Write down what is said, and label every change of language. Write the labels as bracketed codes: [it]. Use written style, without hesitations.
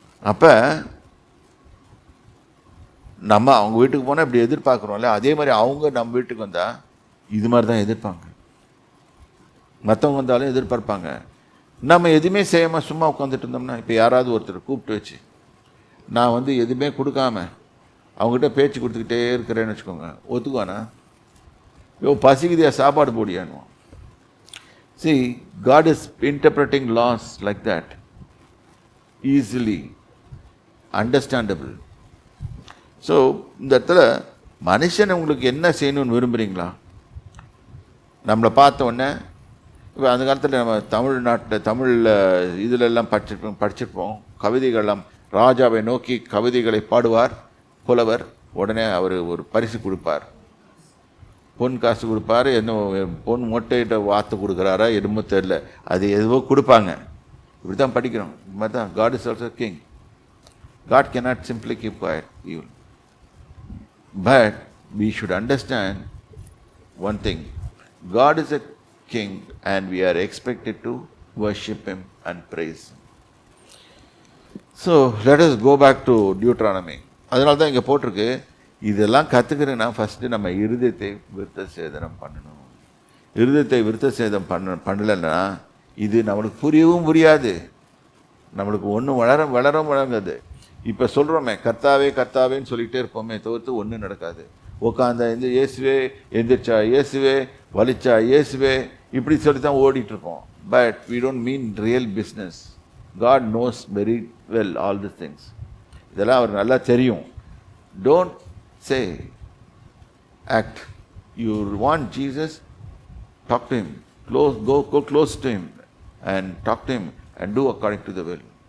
[ta] அப்போ நம்ம அவங்க வீட்டுக்கு போனால் இப்படி எதிர்பார்க்குறோம்ல, அதே மாதிரி அவங்க நம்ம வீட்டுக்கு வந்தால் இது மாதிரி தான் எதிர்ப்பாங்க. மற்றவங்க வந்தாலும் எதிர்பார்ப்பாங்க. நம்ம எதுவுமே செய்யாமல் சும்மா உட்காந்துட்டு இருந்தோம்னா, இப்போ யாராவது ஒருத்தர் கூப்பிட்டு வச்சு நான் வந்து எதுவுமே கொடுக்காம அவங்ககிட்ட பேச்சு கொடுத்துக்கிட்டே இருக்கிறேன்னு வச்சுக்கோங்க, ஒத்துக்குவானா? பசிக்குதியா, சாப்பாடு போடியானுவான். [en] See, God is interpreting laws like that, easily understandable. [ta] So இந்த இடத்துல மனுஷன் உங்களுக்கு என்ன செய்யணும்னு விரும்புகிறீங்களா? நம்மளை பார்த்த உடனே, இப்போ அந்த காலத்தில் நம்ம தமிழ்நாட்டில் தமிழில் இதிலெல்லாம் படிச்சிருப்போம் கவிதைகள்லாம். ராஜாவை நோக்கி கவிதைகளை பாடுவார் புலவர், உடனே அவர் ஒரு பரிசு கொடுப்பார், பொன் காசு கொடுப்பார். என்ன பொன் மொட்டையிட்ட வார்த்தை கொடுக்குறாரா எதுவும் தெரில, அது எதுவோ கொடுப்பாங்க. இப்படி தான் படிக்கிறோம். இது மாதிரி தான் [en] God is also king. God cannot simply keep quiet. But we should understand one thing. God is a king and we are expected to worship him and praise him. So let us go back to Deuteronomy. [ta] அதனால தான் இங்கே போட்டிருக்கு, இதெல்லாம் கற்றுக்கிறேன்னா first நம்ம இருதயத்தை விருத்த சேதனம் பண்ணணும். இருதயத்தை விருத்த சேதம் பண்ணலைன்னா இது நம்மளுக்கு புரியவும் புரியாது, நம்மளுக்கு ஒன்றும் வளரவும் வளராது. இப்போ சொல்கிறோமே கர்த்தாவே கர்த்தாவேன்னு சொல்லிகிட்டே இருப்போமே தவிர்த்து ஒன்றும் நடக்காது. உட்காந்தா இந்த இயேசுவே, எந்திரிச்சா இயேசுவே, வலிச்சா இயேசுவே, இப்படி சொல்லி தான் ஓடிட்டுருப்போம். [en] But we don't mean real business. God knows very well all these things. [ta] இதெல்லாம் அவர் நல்லா தெரியும். [en] Don't say, act. You want Jesus, talk to him. Go close to him and talk to him and do according to the will.